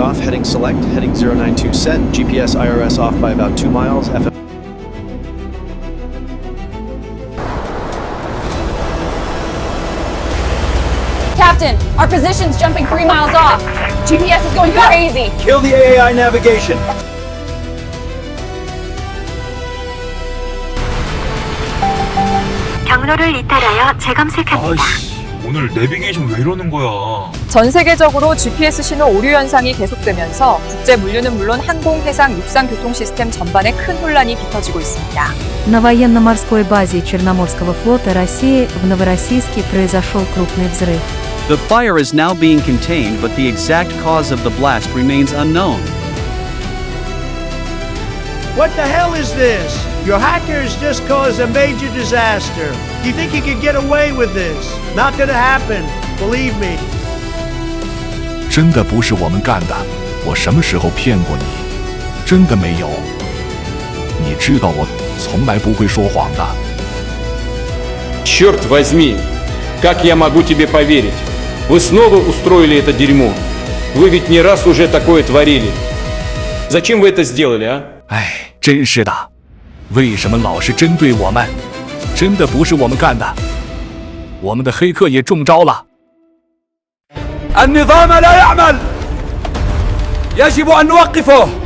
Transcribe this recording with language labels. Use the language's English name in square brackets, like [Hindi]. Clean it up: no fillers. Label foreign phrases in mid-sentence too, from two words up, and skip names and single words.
[English] heading select, heading 092 set, GPS IRS off by about 2 miles, FM. Captain, our position's jumping 3 miles off. GPS is going crazy. Kill the AAI navigation. [Korean] 경로를 이탈하여 재검색합니다. 아이씨, 오늘 내비게이션 왜 이러는 거야? 전 세계적으로 GPS 신호 오류 현상이 계속되면서 국제 물류는 물론 항공, 해상, 육상 교통 시스템 전반에 큰 혼란이 빚어지고 있습니다. [Russian] На военно-морской базе Черноморского флота России в Новороссийске произошел крупный взрыв. [English] The fire is now being contained, but the exact cause of the blast remains unknown. What the hell is this? Your hackers just caused a major disaster. You think you could get away with this? Not gonna happen. Believe me. [Chinese] 真的不是我们干的，我什么时候骗过你？真的没有。你知道我从来不会说谎的。 [Russian] Черт возьми! Как я могу тебе поверить? Вы снова устроили это дерьмо. Вы ведь не раз уже такое творили. Зачем вы это сделали, а? [Chinese] 哎，真是的，为什么老是针对我们？真的不是我们干的，我们的黑客也中招了。 [Arabic] النظام لا يعمل. يجب أن نوقفه.